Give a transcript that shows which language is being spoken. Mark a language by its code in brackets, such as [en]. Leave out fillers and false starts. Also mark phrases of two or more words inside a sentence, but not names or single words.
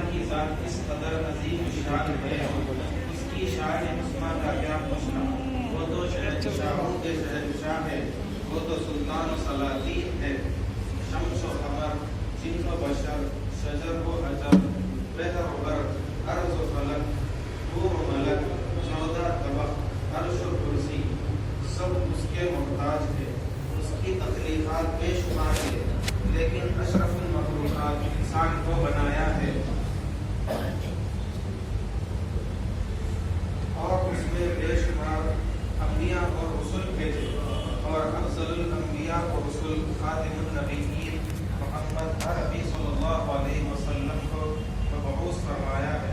[ur] ذات اس قدر عظیم شان ہے، اس کی شان عظمیٰ کا کیا پوچھنا۔ وہ تو شہنشاہوں کے شہنشاہ ہے، وہ تو سلطان و سلاطین ہے۔ شمس و قمر، جن و بشر، شجر و حجر، بحر و بر، ارض و فلک، نور و ملک، 14 طبق، عرش و کرسی، سب اس کے محتاج ہے۔ اس کی تخلیقات بے شمار ہے، لیکن اشرف المخلوقات انسان کو بنایا ہے، اور اس میں بے شمار انبیاء اور رسول بھیجے، اور افضل الانبیاء و رسول خاتم النبیین محمد عربی [ar] صلی اللہ علیہ وسلم [ur] کو مبعوث فرمایا ہے۔